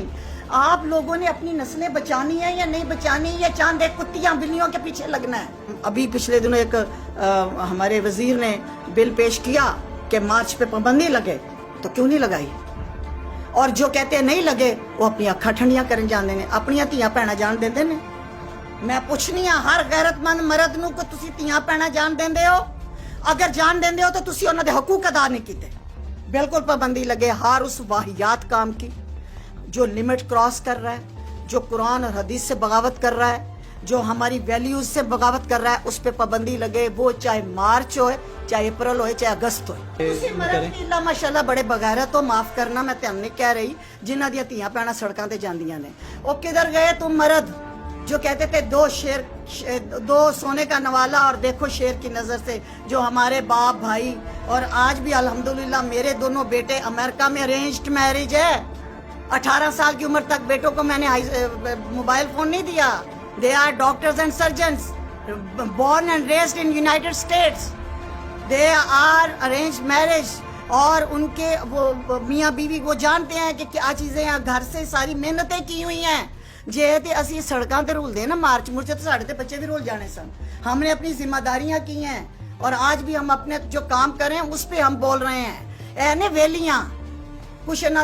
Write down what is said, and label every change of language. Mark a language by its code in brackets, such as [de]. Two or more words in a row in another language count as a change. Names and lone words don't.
[ur] آپ لوگوں نے اپنی نسلیں بچانی ہے یا نہیں بچانی, یا چاند ایک کتیاں بلیوں کے پیچھے لگنا ہے؟ ابھی پچھلے دنوں ایک ہمارے وزیر نے بل پیش کیا کہ مارچ پہ پابندی لگے, تو کیوں نہیں لگائی؟ اور جو کہتے ہیں نہیں لگے وہ [pa] اپنی اکھاں ٹھنڈیاں کرن جاندے نے, اپنی تیاں بھیڑاں جان دیندے نے. میں پوچھنی ہاں ہر غیرت مند مرد نو کہ تسی تیاں بھیڑاں جان دیندے ہو؟ اگر جان دیندے ہو تو تسی انہاں دے حقوق ادا نہیں کیتے. [ur] بالکل پابندی لگے ہر اس واہیات کام کی جو [en] limit cross [ur] کر رہا ہے, جو قرآن اور حدیث سے بغاوت کر رہا ہے, جو ہماری ویلیوز سے بغاوت کر رہا ہے, اس پہ پابندی لگے. وہ چاہے مارچ ہوئے, چاہے اپریل ہوئے, چاہے اگست ہوئے. [pa] تسی مرد کی اللہ ماشاءاللہ بڑے بغیرت ہو, [ur] معاف کرنا میں تم نہیں کہہ رہی, [pa] جنہاں دیاں تیاں بھیڑاں سڑکاں تے جاندیاں نے. [ur] وہ کدھر گئے تم مرد جو کہتے تھے دو سونے کا نوالا اور دیکھو شیر کی نظر سے, جو ہمارے باپ بھائی, اور آج بھی الحمدللہ میرے دونوں بیٹے امریکہ میں [en] arranged marriage [ur] ہے. 18 سال کی عمر تک بیٹوں کو میں نے موبائل فون نہیں دیا. [en] They are doctors and surgeons, born and raised in United States. They are arranged marriage. [ur] اور ان کے وہ میاں بیوی وہ جانتے ہیں کہ کیا چیزیں ہیں, گھر سے ساری محنتیں کی ہوئی ہیں. [pa] جے تے اسی سڑکاں تے رول دے نا مارچ مرچ, تو ساڑھے تے بچے بھی رول جانے سن. [ur] ہم نے اپنی ذمہ داریاں کی ہیں, اور آج بھی ہم اپنے جو کام کریں اس پہ ہم بول رہے ہیں. [pa] اے نے ویلیاں کچھ نہ